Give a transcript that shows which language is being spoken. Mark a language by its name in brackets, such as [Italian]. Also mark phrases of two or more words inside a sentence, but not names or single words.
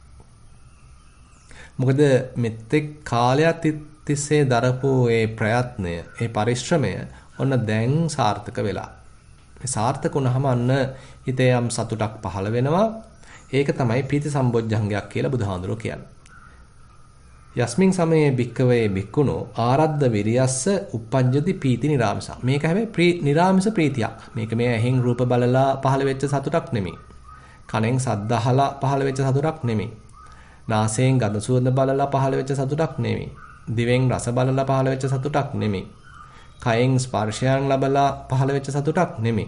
[Sinhala] මොකද මෙතෙක් කාලයක් තිස්සේ දරපු ඒ ප්‍රයත්නය, ඒ පරිශ්‍රමය ඔන්න දැන් සාර්ථක වෙලා. මේ සාර්ථක වුණාම අන්න හිතේ යම් සතුටක් පහළ වෙනවා. ඒක තමයි පීති සම්බොජ්ජංගයක් කියලා බුදුහාඳුරෝ කියන්නේ. [Pali] යස්මින් සමයේ භික්කවේ භික්ඛුනෝ ආරද්ධ විරියස්ස uppajjati පීති නිරාමිසා. [Sinhala] මේක හැබැයි නිරාමිස ප්‍රීතියක්. මේක මේ ඇහෙන් රූප බලලා පහළ වෙච්ච සතුටක් නෙමෙයි. කනෙන් ශබ්ද අහලා පහළ වෙච්ච සතුටක් නෙමෙයි. නාසයෙන් ගඳ සුවඳ බලලා පහළ වෙච්ච සතුටක් නෙමෙයි. දිවෙන් රස බලලා පහළ වෙච්ච සතුටක් නෙමෙයි. කයෙන් ස්පර්ශයන් ලබලා පහළ වෙච්ච සතුටක් නෙමෙයි.